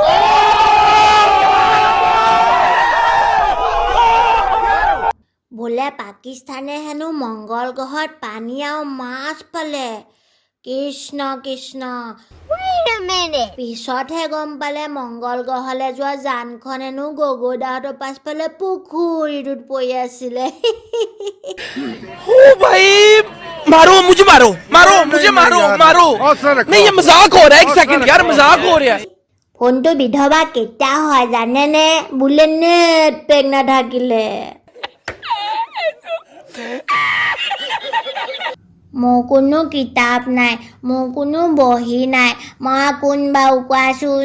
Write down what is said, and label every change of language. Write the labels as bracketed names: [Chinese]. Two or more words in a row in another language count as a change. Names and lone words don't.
[Assamese] বোলে পাকিস্তানে হেনো মংগল গ্ৰহত পানী আৰু মাছ পালে। কৃষ্ণ কৃষ্ণ। পিছতহে গম পালে মংগল গ্ৰহলৈ যোৱা যানখন হেনো গগৈদাহঁতৰ পাছফালে পুখুৰীটোত পৰি আছিলে। [Hindi] मारो मुझे मारो मारो मुझे मारो मारो नहीं ये मजाक हो रहा है एक सेकंड यार मजाक हो रहा है। [Assamese] ফোনটো বিধৱা কেতিয়া হয় জানেনে? বোলে নেট পেক নাথাকিলে। মোৰ কোনো কিতাপ নাই, মোৰ কোনো বহি নাই, মই কোন বাৰু কোৱাচোন?